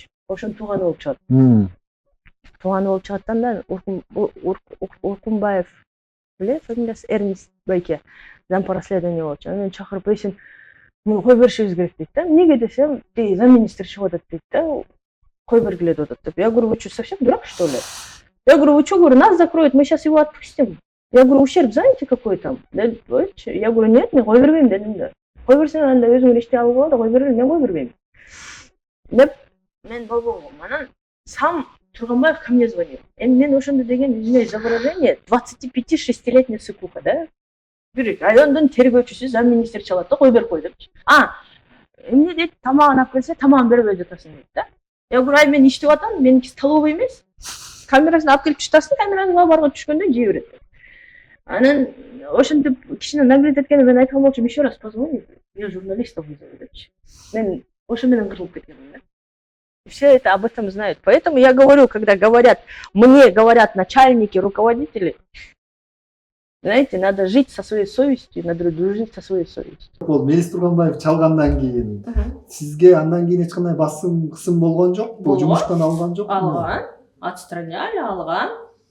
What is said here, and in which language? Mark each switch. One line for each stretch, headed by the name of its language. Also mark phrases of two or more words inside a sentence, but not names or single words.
Kyrgyz: Ошонун тууганы болуп чыгат. Тууганы болуп чыгаттан да Оркунбаев эле фамилиясы Эрнест Байке зампа расследование болчу. Анан чакырып, сен муну кой беришибиз керек дейт да. Эмнеге десем, тиги замминистр чыгып атат дейт да. Кой бергиле деп атат деп.
Russian: Я говорю, вы что, совсем дурак, что ли? Я говорю, вы что, говорю, нас закроют, мы сейчас его отпустим. Я говорю, ущерб знаете какой там? Я говорю, нет,
Kyrgyz: мен кой бербейм дедим да. Кой берсең анда өзүң эле иштей алгыла да, кой бербейм, мен кой бербейм. Деп мен болбогом.
Russian: Анан сам Тургунбаев ко мне звонил.
Kyrgyz: Мен ошондо деген,
Russian: извиняюсь за выражение, 25-6-летняя сыкуха, да?
Kyrgyz: Райондун тергөөчүсү замминистр чалат да, кой берип кой депчи. Эмне дейт, тамагын алып келсе, тамагын бербей жатасың дейт да.
Russian: Я говорю,
Kyrgyz: мен иштеп атам, меники столовый эмес. Камерасын алып келип чытасың, камеранын кабарга түшкөндө жей берет. Анан ошентип кишини нагрет эткенде мен айткан болчумун,
Russian: еще раз позвони, я журналистов вызову депчи.
Kyrgyz: Мен ошо менен кырылып кеткенмин да.
Russian: Все это об этом знают. Поэтому я говорю, когда говорят, мне говорят начальники, руководители, знаете, надо жить со своей совестью, надо дружить со своей совестью.
Kyrgyz: Бул Мелис Тургунбаев чалгандан кийин сизге андан кийин эч кандай басым кысым болгон жокпу? Жумуштан алган жокпу? Алган. Отстраняли, алган.